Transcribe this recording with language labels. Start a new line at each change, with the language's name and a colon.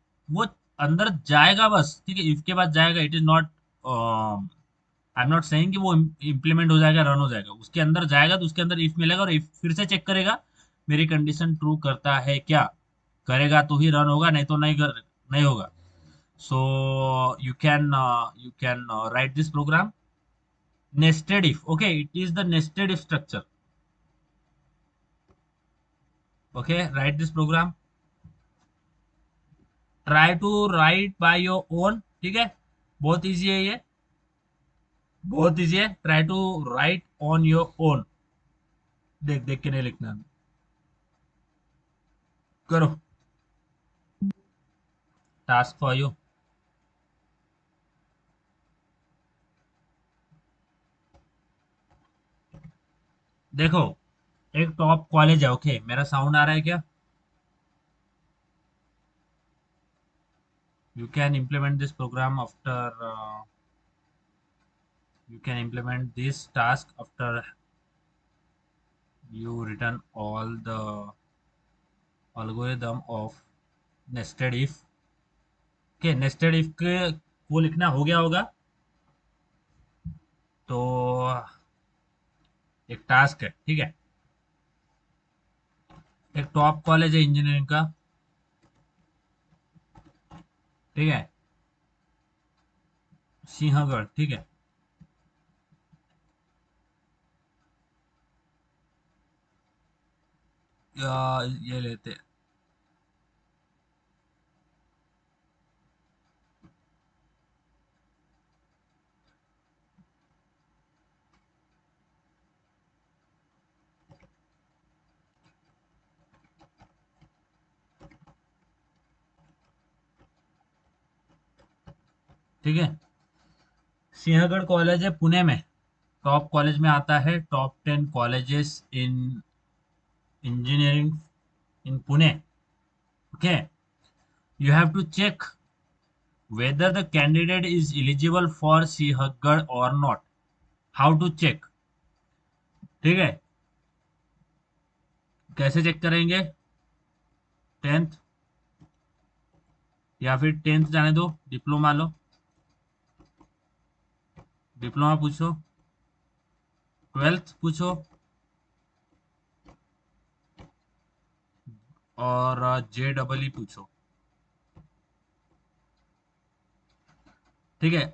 Hindi: वो अंदर जाएगा बस, ठीक है, इफ के बाद जाएगा।
English: it is not, I am not saying
Hindi: कि वो इम्प्लीमेंट हो जाएगा, रन हो जाएगा। उसके अंदर जाएगा तो उसके अंदर इफ मिलेगा और इफ फिर से चेक करेगा मेरी कंडीशन ट्रू करता है क्या। करेगा तो ही रन होगा, नहीं तो नहीं होगा।
English: So you can write this program nested if. Okay, it is the nested if structure. Okay, write this program, try to write by your own,
Hindi: ठीक है। बहुत इजी है ये, बहुत इजी है।
English: try to write on your own,
Hindi: देख देख के नहीं लिखना, करो।
English: Task for you.
Hindi: देखो, एक टॉप कॉलेज है, ओके। मेरा साउंड आ रहा है क्या?
English: You can implement this program after, you can implement this task after you written all the algorithm of nested if।
Hindi: के नेस्टेड इफ के वो लिखना हो गया होगा तो एक टास्क है, ठीक है। एक टॉप कॉलेज है इंजीनियरिंग का, ठीक है, सिंहगढ़, ठीक है। ये लेते हैं, ठीक है। सिंहगढ़ कॉलेज है पुणे में, टॉप कॉलेज में आता है,
English: top 10 colleges in engineering in Pune,
Hindi: okay.
English: You have to check whether the candidate is eligible for Sihagar or not. How to check,
Hindi: ठीक है। कैसे चेक करेंगे? 10th, या फिर 10th जाने दो, डिप्लोमा लो, डिप्लोमा पूछो, 12th पूछो, और JEE पूछो, ठीक है।